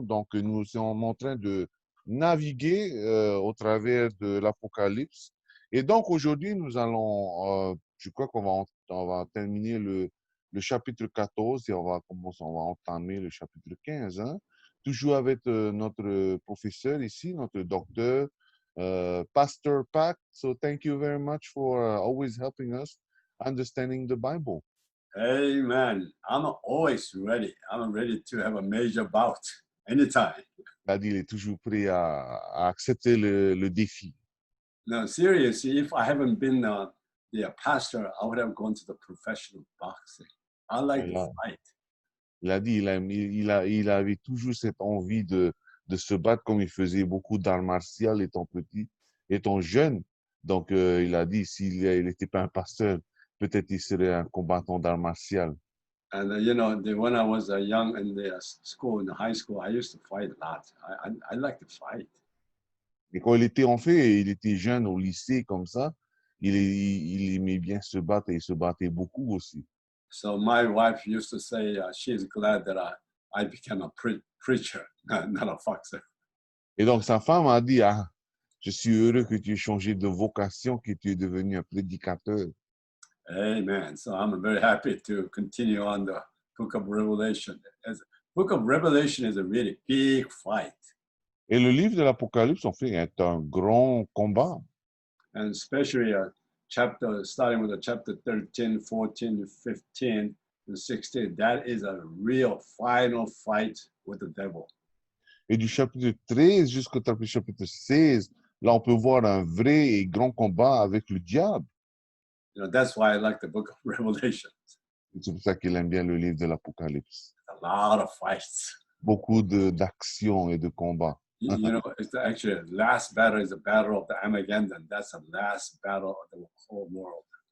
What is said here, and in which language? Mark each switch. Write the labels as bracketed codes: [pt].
[fr] Donc, nous sommes en train de naviguer au travers de l'Apocalypse. Et donc, aujourd'hui, nous allons, je crois on va terminer le chapitre 14 et on va entamer le chapitre 15, hein. Toujours avec notre professeur ici, notre docteur, Pastor Pat. [en] So, thank you very much for always helping us understanding the Bible. Amen. I'm always ready. I'm ready to have a major bout anytime. [fr] Il est toujours prêt à accepter le défi. [en] No, seriously, if I haven't been the pastor, I would have gone to the professional boxing. I like to [fr] Voilà. [en] fight. [fr] Il a dit, il avait toujours cette envie de se battre comme il faisait beaucoup d'arts martiaux étant petit, étant jeune. Donc, il a dit, s'il n'était pas un pasteur, peut-être il serait un combattant d'arts martiaux. [en] And when I was young in the school, in the high school, I used to fight a lot. I like to fight. [fr] Et quand il était enfant, il était jeune au lycée comme ça, il aimait bien se battre et il se battait beaucoup aussi. [en] So my wife used to say she's glad that I became a preacher, not a boxer. [fr] Et donc, sa femme a dit, ah, je suis heureux que tu aies changé de vocation, que tu es devenu un prédicateur. [en] Amen. So I'm very happy to continue on the book of Revelation. Book of Revelation is a really big fight. [fr] Et le livre de l'Apocalypse, en fait, est un grand combat. [en] And especially starting with the chapter 13, 14, 15, and 16. That is a real final fight with the devil. [fr] Et du chapitre 13 jusqu'au chapitre 16, là, on peut voir un vrai et grand combat avec le diable. [en] That's why I like the book of Revelation. [fr] C'est pour ça qu'il aime bien le livre de l'Apocalypse. [en] A lot of fights. [fr] Beaucoup d'actions et de combats. [en] It's actually the last battle is the battle of the Armageddon. That's the last battle of the whole world.